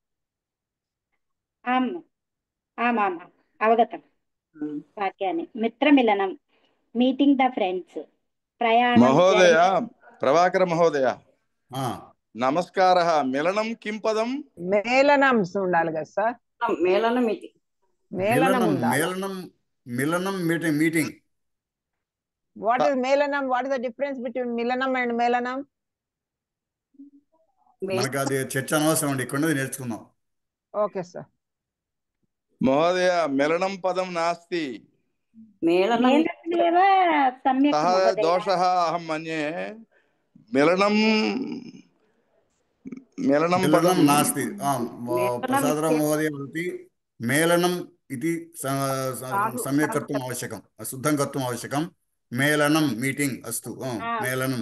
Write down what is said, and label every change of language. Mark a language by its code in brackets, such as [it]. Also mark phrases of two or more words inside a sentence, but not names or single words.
[sa] आम् आम् आम् अवगतम् वाक्यानि मित्रमिलनं [en] meeting the friends [sa] प्रयाणं महोदय प्रभाकर महोदय नमस्कारः मेलनं किं पदं [te] मेलनं ఉండాలి కదా సార్ మేళనం ఇది मिलनं मीटिंग [en] what is మేళనం what is the difference between మిలనం and మేళనం [te] మనకు అది చర్చ అనవసరం అండి ఇక్కడ నేర్చుకుందాం [en] okay sir [sa] महोदय मेलनं पदं नास्ति मेलनमेव सम्यक् सः महोदय दोषः अहं मन्ये मेलनं मेलनं नास्ति प्रसादराव महोदय वदति मेलनम् इति सम्यक् कर्तुम् आवश्यकं शुद्धं कर्तुम् आवश्यकं मेलनं मीटिंग अस्तु मेलनं